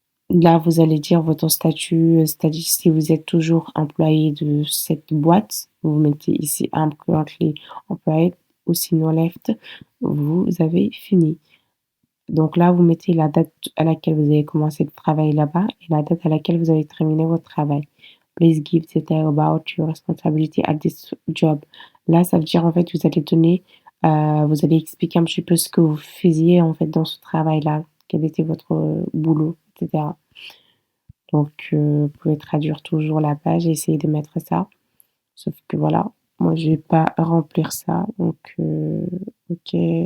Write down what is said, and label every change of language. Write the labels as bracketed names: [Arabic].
[French] Là, vous allez dire votre statut, c'est-à-dire si vous êtes toujours employé de cette boîte, vous mettez ici [English] I'm currently employed [French] ou sinon left, vous avez fini. Donc là, vous mettez la date à laquelle vous avez commencé le travail là-bas et la date à laquelle vous avez terminé votre travail. [English] Please give detail about your responsibility at this job. [French] Là, ça veut dire en fait, vous allez donner, vous allez expliquer un petit peu ce que vous faisiez en fait dans ce travail-là, quel était votre boulot, etc. Donc, vous pouvez traduire toujours la page et essayer de mettre ça. Sauf que voilà, moi, je vais pas remplir ça. Donc, ok.